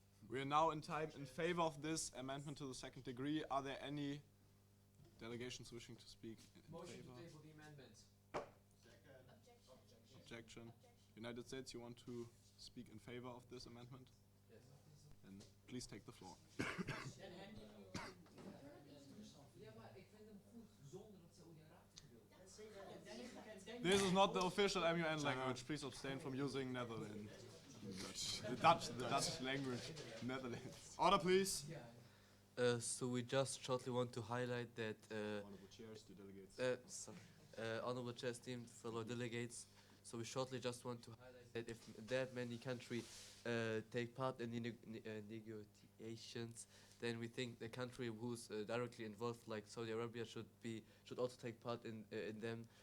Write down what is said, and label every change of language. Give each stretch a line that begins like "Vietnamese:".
English: We are now in time in favor of this amendment to the second degree. Are there any delegations wishing to speak in Motion favor? to table the amendment. Objection. United States, you want to speak in favor of this amendment? Yes. Then please take the floor.
Dutch: Ja, maar ik vind hem goed zonder het Saoedi-Arabië gedeelte.
English: This is not the official MUN language. Please abstain from using Netherlands. The Dutch language, Netherlands. Order, please. So we just shortly want to highlight that honorable chairs, the delegates. Honorable chairs, esteemed fellow delegates. So we shortly just want to highlight that if that many countries take part in the negotiations, then we think the country who's directly involved, like Saudi Arabia, should also take part in them.